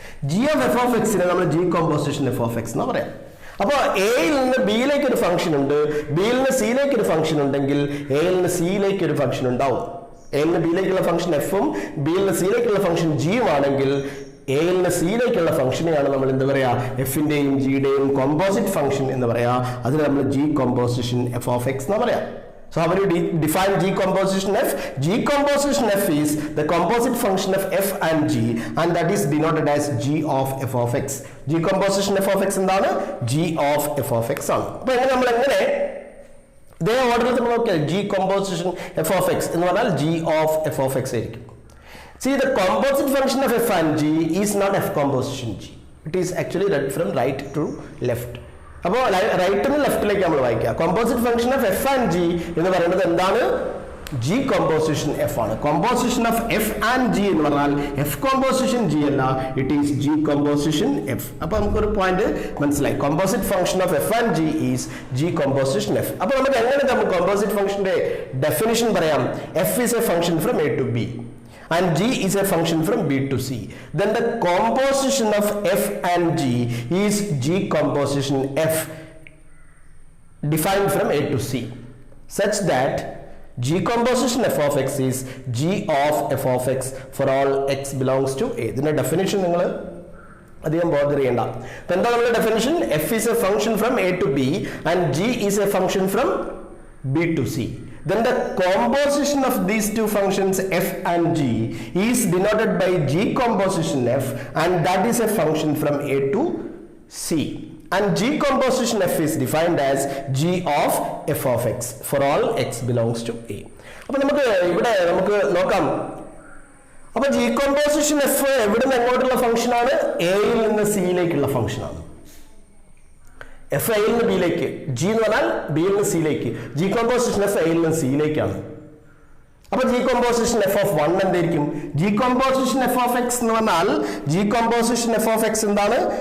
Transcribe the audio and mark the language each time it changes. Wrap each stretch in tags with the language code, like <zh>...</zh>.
<ml>G of F of എക്സിനെ നമ്മൾ G composition F of X എന്ന് പറയാം. അപ്പോൾ എയിൽ നിന്ന് ബിയിലേക്ക് ഒരു ഫംഗ്ഷൻ ഉണ്ട്, ബിയിൽ നിന്ന് സിയിലേക്ക് ഒരു ഫംഗ്ഷൻ ഉണ്ടെങ്കിൽ എയിൽ നിന്ന് സിയിലേക്ക് ഒരു ഫംഗ്ഷൻ ഉണ്ടാവും. എയിൽ നിന്ന് ബിയിലേക്കുള്ള ഫംഗ്ഷൻ എഫും ബിയിൽ നിന്ന് സിയിലേക്കുള്ള ഫംഗ്ഷൻ ജിയും ആണെങ്കിൽ എയിൽ നിന്ന് സിയിലേക്കുള്ള ഫംഗ്ഷനെയാണ് നമ്മൾ എന്ത് പറയാ? എഫിന്റെയും ജിയുടെയും കോമ്പോസിറ്റ് ഫംഗ്ഷൻ എന്ന് പറയാ. അതിന് നമ്മൾ G composition F of X എന്ന് പറയാം.</ml> <en>So how will you define G composition F? G composition F is the composite function of F and G, and that is denoted as G of F of X. G composition F of X</en> <ml>എന്താണ്?</ml> <en>G of F of X</en> <ml>ആണ്. അപ്പോൾ നമ്മൾ എങ്ങനെ ഇതേ ഓർഡറിൽ നമ്മൾ നോക്കിയാൽ G composition F of X എന്ന് പറഞ്ഞാൽ G of F of X ആയിരിക്കും.</ml> <en>See, the composite function of F and G is not F composition G. It is actually read from right to left.</en> <ml>അപ്പോൾ റൈറ്റിൽ നിന്ന് ലെഫ്റ്റിലേക്ക് നമ്മൾ വായിക്കുക. Composite function of F and G എന്ന് പറയുന്നത് എന്താണ്? G composition F ആണ്. Composition of F and G എന്ന് പറഞ്ഞാൽ എഫ് കോമ്പോസിഷൻ ജി അല്ല,</ml> <en>It is G composition F.</en> <ml>അപ്പൊ നമുക്കൊരു പോയിന്റ് മനസ്സിലായി.</ml> <en>Composite function of F and G is G composition F.</en> <ml>അപ്പൊ നമുക്ക് എങ്ങനെ നമുക്ക് കോമ്പോസിറ്റ് ഫംഗ്ഷന്റെ ഡെഫിനിഷൻ പറയാം?</ml> <en>F is a function from A to B and G is a function from B to C. Then the composition of F and G is G composition F defined from A to C, such that G composition F of X is G of F of X for all X belongs to A.</en> <ml>ഇതിന്റെ definition നിങ്ങൾ അധികം bother ചെയ്യണ്ട. എന്താ നമ്മുടെ definition?</ml> <en>F is a function from A to B and G is a function from B to C. Then the composition of these two functions f and g is denoted by g composition f, and that is a function from a to c. And g composition f is defined as g of f of x for all x belongs to a.</en> <ml>അപ്പോൾ നമുക്ക് നോക്കാം. അപ്പോൾ g composition f എവിടെ നിന്ന് എങ്ങോട്ടുള്ള function ആണ്? എയിൽ നിന്ന് സിയിലേക്കുള്ള function ആണ്. എഫ് എയിൽ നിന്ന് ബിയിലേക്ക്, ജി എന്ന് പറഞ്ഞാൽ ബിയിൽ നിന്ന് സിയിലേക്ക്. ജി കോമ്പോസിഷൻ എഫ് എയിൽ നിന്ന് സിയിലേക്കാണ്. അപ്പൊ ജി കോമ്പോസിഷൻ എഫ് ഓഫ് 1 എന്തായിരിക്കും? G composition F of X എന്ന് പറഞ്ഞാൽ G composition F of X എന്താണ്?</ml>